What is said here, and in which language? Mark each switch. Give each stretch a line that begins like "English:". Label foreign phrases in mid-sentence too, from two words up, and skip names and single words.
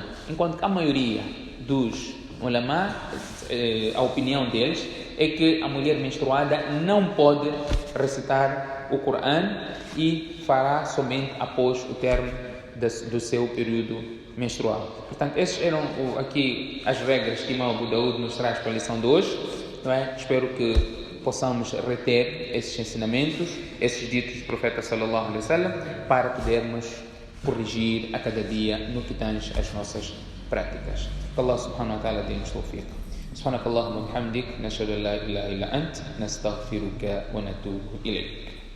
Portuguese: Enquanto que a maioria dos ulama, a opinião deles, é que a mulher menstruada não pode recitar o Coran e fará somente após o término do seu período menstrual. Portanto, essas eram aqui as regras que Imam Abu Daud nos traz para a lição de hoje. Não é? Espero que possamos reter esses ensinamentos, esses ditos do profeta
Arabic: صلى الله عليه وسلم,
Portuguese: para podermos corrigir a cada dia no que tange as nossas práticas. Que Allah
Arabic: سبحانه وتعالى
Portuguese: dê-nos tawfiq.
Arabic: سبحانك اللهم وبحمدك نشهد أن لا إله إلا أنت نستغفرك ونتوب إليك.